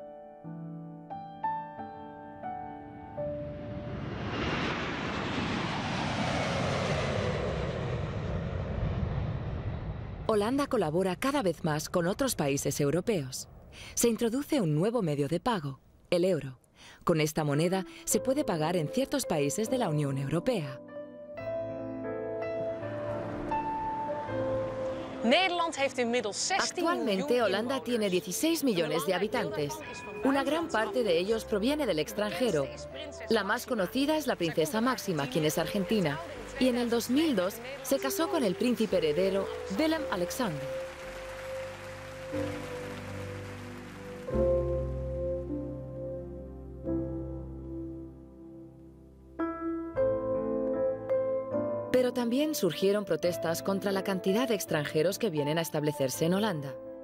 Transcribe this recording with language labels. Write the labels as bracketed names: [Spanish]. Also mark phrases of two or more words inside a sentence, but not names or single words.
[Spanish] Holanda colabora cada vez más con otros países europeos. Se introduce un nuevo medio de pago, el euro. Con esta moneda se puede pagar en ciertos países de la Unión Europea. [Dutch] Nederland heeft inmiddels 16 [Spanish] Actualmente Holanda tiene 16 millones de habitantes. Una gran parte de ellos proviene del extranjero. La más conocida es la princesa Máxima, quien es argentina, y en el 2002 se casó con el príncipe heredero Willem-Alexander. Pero también surgieron protestas contra la cantidad de extranjeros que vienen a establecerse en Holanda.